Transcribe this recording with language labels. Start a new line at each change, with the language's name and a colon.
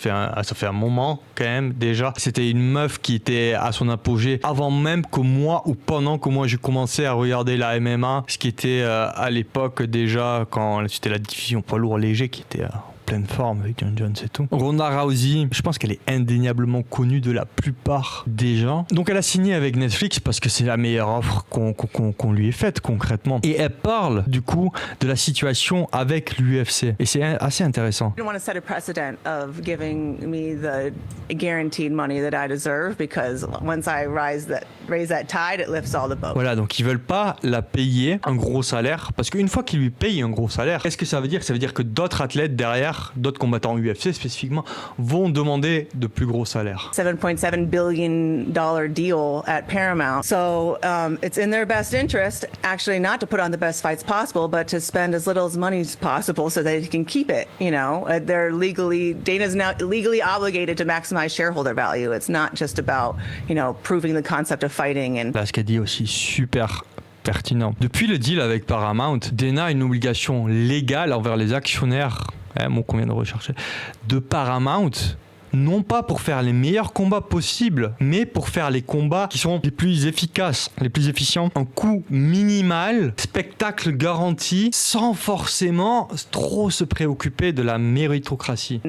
French: Ça fait un moment quand même déjà. C'était une meuf qui était à son apogée avant même que moi ou pendant que moi j'ai commencé à regarder la MMA, ce qui était à l'époque déjà quand c'était la division poids lourd léger qui était pleine forme avec John Jones et tout. Ronda Rousey, je pense qu'elle est indéniablement connue de la plupart des gens. Donc elle a signé avec Netflix parce que c'est la meilleure offre qu'on lui ait faite concrètement. Et elle parle du coup de la situation avec l'UFC. Et c'est assez intéressant.
English: I don't want to set a precedent of giving me the guaranteed money that I deserve because once I raise that tide, it lifts all the boats.
French: Voilà, donc ils veulent pas la payer un gros salaire parce qu'une fois qu'ils lui payent un gros salaire, qu'est-ce que ça veut dire? Ça veut dire que d'autres athlètes derrière, d'autres combattants UFC spécifiquement, vont demander de plus gros salaires.
English: $7.7 billion deal at Paramount. So it's in their best interest, actually, not to put on the best fights possible, but to spend as little money as possible so that they can keep it. You know, Dana's now legally obligated to maximize shareholder value. It's not just about, proving the concept of fighting. And
French: là, ce qu'elle dit aussi super pertinent. Depuis le deal avec Paramount, Dana a une obligation légale envers les actionnaires, mot qu'on vient de rechercher, de Paramount, non pas pour faire les meilleurs combats possibles, mais pour faire les combats qui sont les plus efficaces, les plus efficients, en coût minimal, spectacle garanti, sans forcément trop se préoccuper de la méritocratie.